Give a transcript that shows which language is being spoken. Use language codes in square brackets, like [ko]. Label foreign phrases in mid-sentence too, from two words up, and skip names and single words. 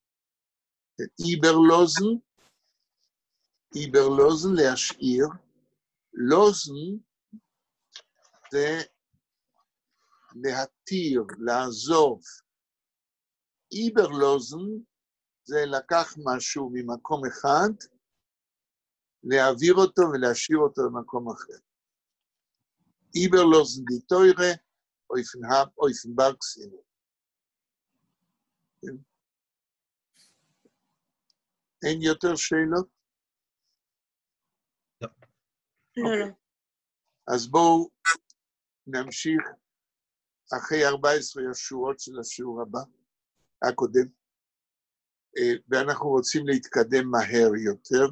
[he] איברלוזן להשאיר, לוזן זה להתיר, לעזוב. איברלוזן זה לקח משהו ממקום אחד, להעביר אותו ולהשאיר אותו במקום אחר. [yi] איברלוזן די טוירה, אויפן ברג סיני. כן? [he] אין יותר שאלות? לא, לא. אז בואו נמשיך אחרי 14 השורות של השיעור הבא, הקודם, ואנחנו רוצים להתקדם מהר יותר.